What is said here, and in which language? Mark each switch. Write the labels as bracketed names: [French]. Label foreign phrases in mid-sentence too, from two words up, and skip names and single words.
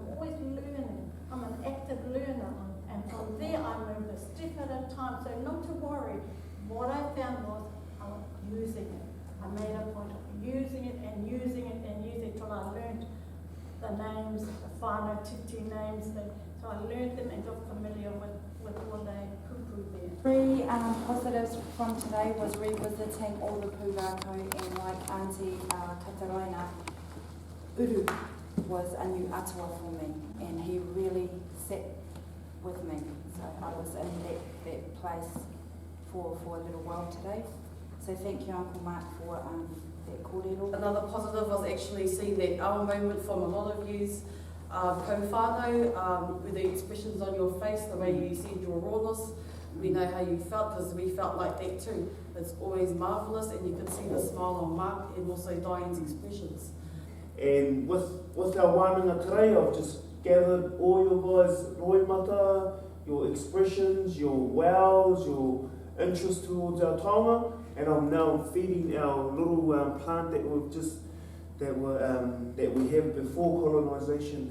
[English] I'm always learning. I'm an active learner. And from there I moved a step at a time, so not to worry. What I found was I was using it. I made a point of using it and using it and using it till I learned the names, the [Māori] whānau titi [English] names, the So I learned them and got familiar with all the kupu there. Three positives from today was revisiting all the pūrākau, and like Auntie Kataroina, Uru was a new atua for me, and he really sat with me. So I was in that place for a little while today. So thank you, Uncle Mark, for that kōrero. Another positive was actually seeing that awa moment from a lot of yous, [Māori] ko whānau, [English] with the expressions on your face, the way you said your rawness. We know how you felt, because we felt like that too. It's always marvellous, and you could see the smile on Mark and also Diane's expressions. And with our wānanga today, I've just gathered all your guys' roimata, your expressions, your wows, your interest towards our taonga, and I'm now feeding our little plant that we have before colonisation.